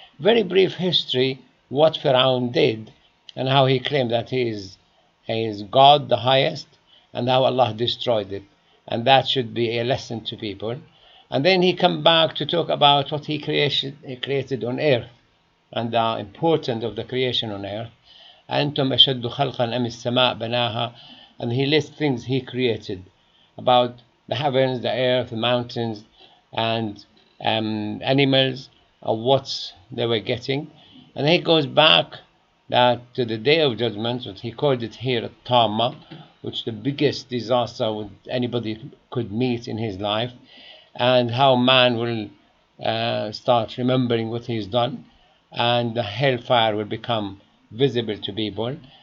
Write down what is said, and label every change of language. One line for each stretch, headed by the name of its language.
English: Very brief history, what Pharaoh did, and how he claimed that he is God, the highest, and how Allah destroyed it. And that should be a lesson to people. And then he come back to talk about what he created on earth, and the importance of the creation on earth.
Arabic: أنتم أشد خلقا أم السماء بناها.
English: And he lists things he created about the heavens, the earth, the mountains, and animals, what they were getting. And then he goes back that to the Day of Judgment, what he called it here Tama, which the biggest disaster anybody could meet in his life, and how man will start remembering what he's done, and the hellfire will become visible to people.